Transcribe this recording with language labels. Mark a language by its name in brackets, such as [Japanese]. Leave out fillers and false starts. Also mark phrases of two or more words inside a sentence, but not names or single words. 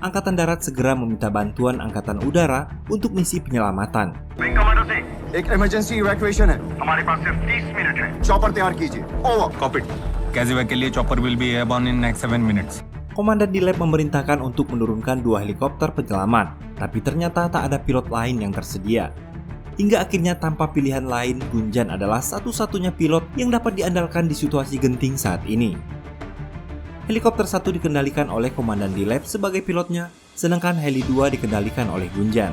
[Indonesian] Angkatan Darat segera meminta bantuan Angkatan Udara untuk misi penyelamatan. [Hindi] विंग कमांडर सिंह, एक [English] emergency evacuation [Hindi] है। हमारे पास सिर्फ 30 मिनट है। चॉपर तैयार कीजिए। ओवर। [English] copy casual [Hindi] के लिए [English] chopper will be airborne in next 7 minutes. [Indonesian] Komandan Dilep memerintahkan untuk menurunkan 2 helikopter penyelaman, tapi ternyata tak ada pilot lain yang tersedia. Hingga akhirnya tanpa pilihan lain, Gunjan adalah satu-satunya pilot yang dapat diandalkan di situasi genting saat ini. Helikopter 1 dikendalikan oleh Komandan Dilep sebagai pilotnya, sedangkan heli 2 dikendalikan oleh Gunjan.